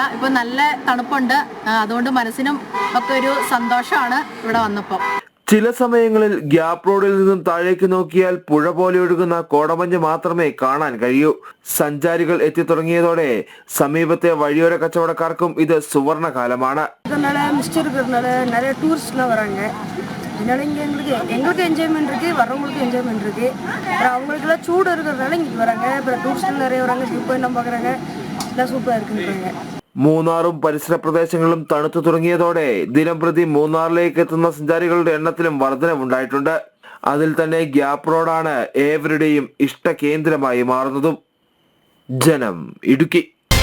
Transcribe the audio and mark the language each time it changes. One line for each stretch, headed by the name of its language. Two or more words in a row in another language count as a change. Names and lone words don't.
Malayalam: ഇപ്പൊ നല്ല തണുപ്പുണ്ട്, അതുകൊണ്ട് മനസ്സിനും ഒക്കെ ഒരു സന്തോഷമാണ് ഇവിടെ വന്നപ്പോൾ. ചില സമയങ്ങളിൽ ഗ്യാപ് റോഡിൽ നിന്നും താഴേക്ക് നോക്കിയാൽ പുഴ പോലെ ഒഴുകുന്ന കോടമഞ്ഞ് മാത്രമേ കാണാൻ കഴിയൂ. സഞ്ചാരികൾ എത്തിത്തുടങ്ങിയതോടെ സമീപത്തെ വഴിയോര കച്ചവടക്കാർക്കും ഇത് സുവർണ കാലമാണ്.
Tamil: நிறைய டூரிஸ்ட்லாம் வராங்க. இதனால இங்கே எங்களுக்கு என்ஜாய்மெண்ட் இருக்குது, வரவங்களுக்கு என்ஜாய்மெண்ட் இருக்குது. அப்புறம் அவங்களுக்குலாம் சூடு இருக்கிறதுனால இங்கே வராங்க. அப்புறம் டூரிஸ்ட்லாம் நிறைய வராங்க,
English: view point
Tamil: பார்க்குறாங்க, எல்லாம் சூப்பராக இருக்குன்றாங்க.
Malayalam: മൂന്നാറും പരിസര പ്രദേശങ്ങളിലും തണുത്തു തുടങ്ങിയതോടെ ദിനം പ്രതി മൂന്നാറിലേക്ക് എത്തുന്ന സഞ്ചാരികളുടെ എണ്ണത്തിലും വർധനവുണ്ടായിട്ടുണ്ട്. അതിൽ തന്നെ ഗ്യാപ് റോഡാണ് ഏവരുടെയും ഇഷ്ട കേന്ദ്രമായി മാറുന്നതും. ജനം, ഇടുക്കി.